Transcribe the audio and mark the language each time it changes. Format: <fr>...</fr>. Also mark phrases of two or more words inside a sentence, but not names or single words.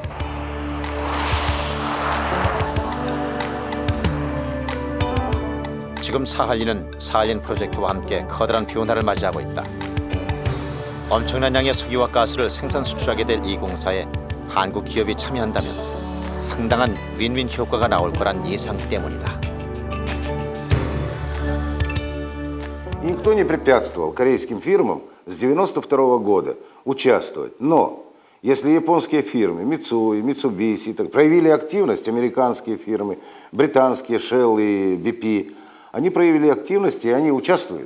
<ko>지금 사할린은 사할린 프로젝트와 함께 커다란 변화를 맞이하고 있다. 엄청난 양의 석유와 가스를 생산 수출하게 될 이 공사에 한국 기업이 참여한다면 상당한 윈윈 효과가 나올 거란 예상 때문이다.</ko> <ru>Никто не препятствовал корейским фирмам с 1992 года участвовать. Но если японские фирмы, Mitsui, Mitsubishi, проявили активность, американские фирмы, британские Shell и BP, они проявили активность и они участвуют.</ru>